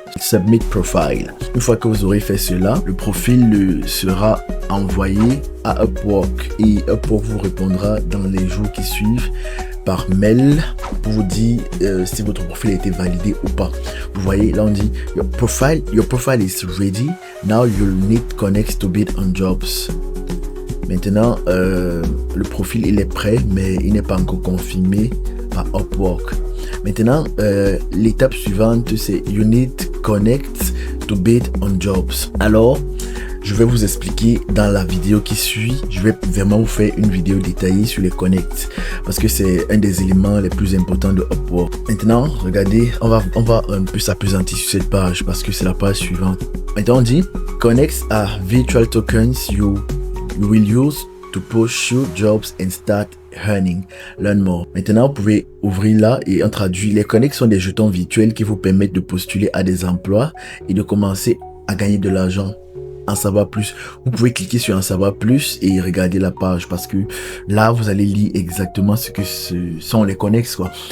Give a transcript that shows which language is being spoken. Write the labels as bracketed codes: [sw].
[fr] Submit Profile. Une fois que vous aurez fait cela, le profil sera envoyé à Upwork et Upwork vous répondra dans les jours qui suivent par mail pour vous dire si votre profil a été validé ou pas. Vous voyez, là on dit [en] your profile is ready. Now you'll need connect to bid on jobs. [fr] Maintenant, le profil il est prêt, mais il n'est pas encore confirmé par Upwork. Maintenant, l'étape suivante, c'est [en] you need connect to bid on jobs. [fr] Alors, je vais vous expliquer dans la vidéo qui suit. Je vais vraiment vous faire une vidéo détaillée sur les connects parce que c'est un des éléments les plus importants de Upwork. Maintenant, regardez, on va un peu s'appesantir sur cette page parce que c'est la page suivante. Maintenant, on dit [en] connects are virtual tokens you will use to pursue jobs and start earning. Learn more. [fr] Maintenant, vous pouvez ouvrir là et on traduit. Les connects sont des jetons virtuels qui vous permettent de postuler à des emplois et de commencer à gagner de l'argent. En savoir plus, vous pouvez cliquer sur en savoir plus et regarder la page parce que là vous allez lire exactement ce que sont les connects quoi.